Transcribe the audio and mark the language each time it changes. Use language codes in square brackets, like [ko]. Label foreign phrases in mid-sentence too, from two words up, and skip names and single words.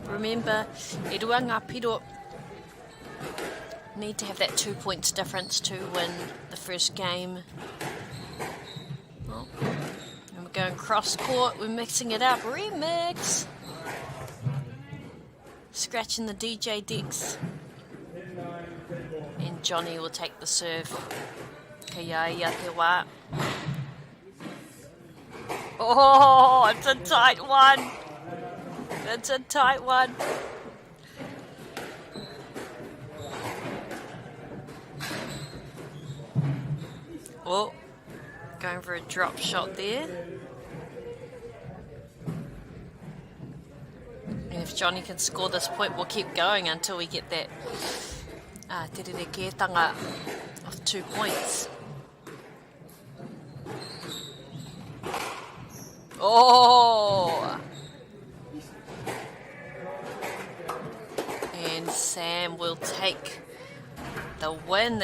[en] Remember, [mi] e rua ngā piro [en] need to have that 2 points difference to win the first game. Oh. And we're going cross court, we're mixing it up. Remix! Scratching the DJ decks. And Johnny will take the serve. [mi] Kia ia te wā. [en] Oh, it's a tight one. It's a tight one. Oh, going for a drop shot there. And if Johnny can score this point, we'll keep going until we get that [mi] te rere kētanga [en] of 2 points. Oh! And Sam will take the win.